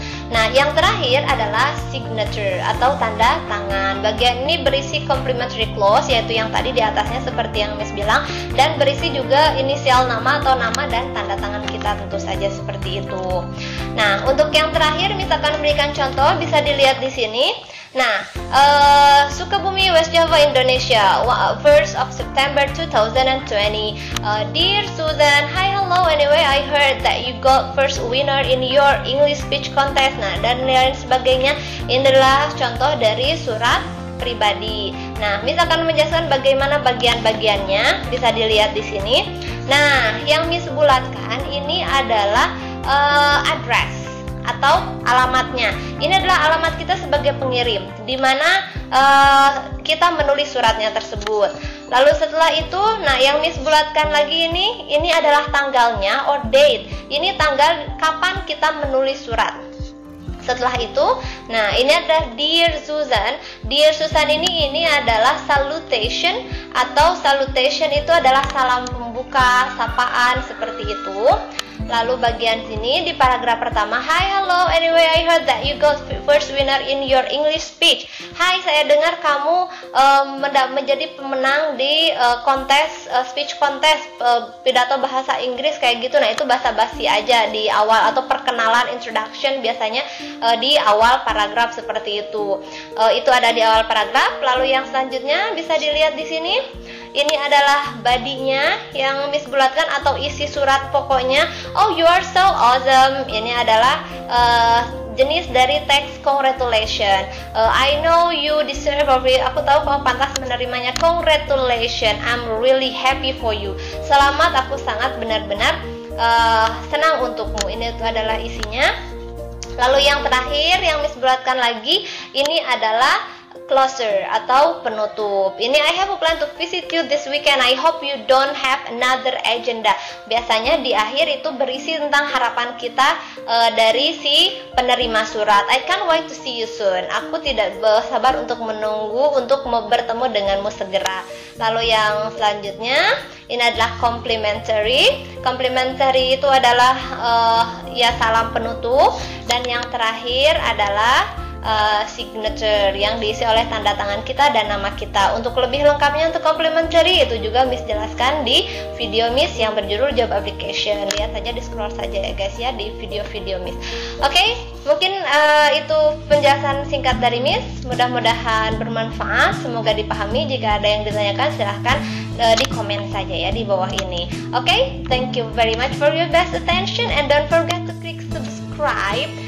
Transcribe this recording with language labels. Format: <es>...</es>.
<id>Nah, yang terakhir adalah signature atau tanda tangan. Bagian ini berisi complimentary clause, yaitu yang tadi di atasnya seperti yang Miss bilang, dan berisi juga inisial nama atau nama dan tanda tangan kita, tentu saja seperti itu. Nah, untuk yang terakhir Miss akan berikan contoh, bisa dilihat di sini.</id> <en>Nah, Sukabumi, West Java, Indonesia, 1st of September 2020. Dear Susan, hi, hello. Anyway, I heard that you got first winner in your English speech contest.</en> <id>Nah, dan lain sebagainya. Ini adalah contoh dari surat pribadi. Nah, Miss akan menjelaskan bagaimana bagian-bagiannya. Bisa dilihat di sini. Nah, yang Miss bulatkan ini adalah address atau alamatnya. Ini adalah alamat kita sebagai pengirim, di mana kita menulis suratnya tersebut. Lalu setelah itu, nah yang Miss bulatkan lagi ini adalah tanggalnya or date. Ini tanggal kapan kita menulis surat. Setelah itu, nah ini adalah Dear Susan. Dear Susan ini adalah salutation, atau salutation itu adalah salam pembuka, sapaan seperti itu. Lalu bagian sini di paragraf pertama,</id> <en>hi, hello, anyway I heard that you got first winner in your English speech.</en> <id>Hai, saya dengar kamu menjadi pemenang di kontes speech contest, pidato bahasa Inggris kayak gitu. Nah, itu basa-basi aja di awal, atau perkenalan, introduction biasanya di awal paragraf seperti itu. Itu ada di awal paragraf. Lalu yang selanjutnya bisa dilihat di sini. Ini adalah body-nya yang Miss bulatkan atau isi surat pokoknya.</id> <en>Oh, you are so awesome.</en> <id>Ini adalah jenis dari teks congratulation.</id> <en>I know you deserve it.</en> <id>Aku tahu kamu pantas menerimanya.</id> <en>Congratulations. I'm really happy for you.</en> <id>Selamat, aku sangat benar-benar senang untukmu. Ini itu adalah isinya. Lalu yang terakhir yang Miss bulatkan lagi, ini adalah closer atau penutup.</id> <en>Ini I have a plan to visit you this weekend. I hope you don't have another agenda.</en> <id>Biasanya di akhir itu berisi tentang harapan kita dari si penerima surat.</id> <en>I can't wait to see you soon.</en> <id>Aku tidak sabar untuk menunggu untuk bertemu denganmu segera. Lalu yang selanjutnya ini adalah complimentary. Complimentary itu adalah ya salam penutup, dan yang terakhir adalah signature yang diisi oleh tanda tangan kita dan nama kita. Untuk lebih lengkapnya untuk complimentary itu juga Miss jelaskan di video Miss yang berjudul job application. Lihat saja, di scroll saja ya guys ya di video-video Miss. Oke, mungkin itu penjelasan singkat dari Miss. Mudah-mudahan bermanfaat, semoga dipahami. Jika ada yang ditanyakan silahkan di komen saja ya di bawah ini.</id> <en>Oke, thank you very much for your best attention and don't forget to click subscribe.</en>